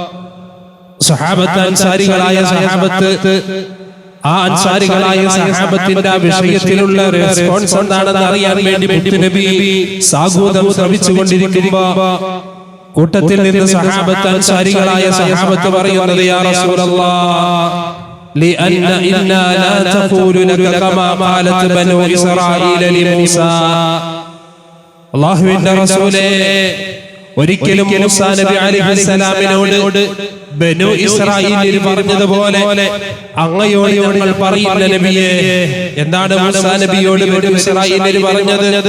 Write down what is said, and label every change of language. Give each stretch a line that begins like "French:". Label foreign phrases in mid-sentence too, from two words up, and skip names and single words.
Malayalam: സഹാബത്ത്, അൻസാരികളായ സഹാബത്ത്, ആ അൻസാരികളായ സഹാബത്തിന്റെ ആ വിഷയത്തിലുള്ള റെസ്പോൺസ് എന്താണെന്ന് അറിയാൻ വേണ്ടി മുത്തുനബി സാഗൂതം ശ്രമിച്ചുകൊണ്ടിരിക്കുമ്പോൾ കൂട്ടത്തിൽ നിന്ന് സഹാബത്ത്, അൻസാരികളായ സഹാബത്ത് പറയുന്നത്,
Arabic: يا رسول الله لأن إنا لا تقول لك كما قالت بنو إسرائيل لموسى.
Malayalam: അല്ലാഹുവിന്റെ റസൂലേ, ഒരിക്കലും മൂസാ നബി അലൈഹിസ്സലാമിനോട് ബനു ഇസ്രായീലിൽ പറഞ്ഞതുപോലെ അങ്ങയോട് ഞങ്ങൾ പറയില്ല നബിയേ. എന്താണ് മൂസാ നബിയോട് ബനു ഇസ്രായീലിൽ പറഞ്ഞത്?